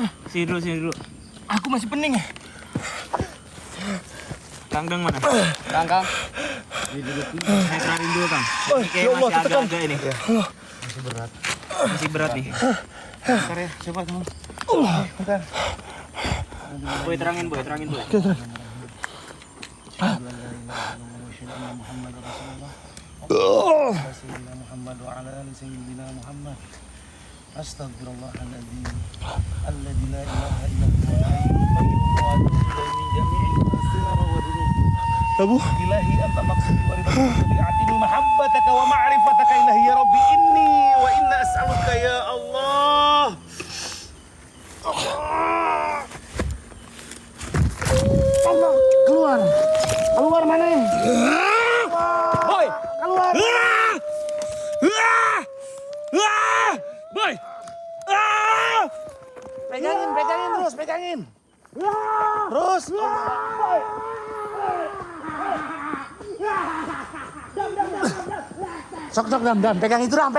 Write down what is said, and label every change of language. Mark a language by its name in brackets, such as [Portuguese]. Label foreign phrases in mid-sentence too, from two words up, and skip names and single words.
[Indonesian] Sini dulu. Aku masih pening ya. Kang Deng mana? Kang. Saya terarin dulu Kang. Oh, Ini kayak [Arabic] يا الله, [Indonesian] masih tekan. agak-agak ini. Masih berat nih. Bentar ya, coba teman. Bentar. Boy terangin boy. Oke, terus. [Arabic] سيدنا محمد وعلى آل سيدنا محمد. أستغفر الله العظيم الذي لا إله إلا هو الحي القيوم وأتوب إليه من جميع المعاصي والذنوب. Abu. إلهي أنت مقصودي ورضا بعطيني محبتك ومعرفتك إلهي يا ربي إني وإنا أسألك يا الله. Allah, [Indonesian] keluar mana ya? Boy. Keluar. Boy. Pegangin terus, pegangin. Terus. Sok dam, pegang itu dam.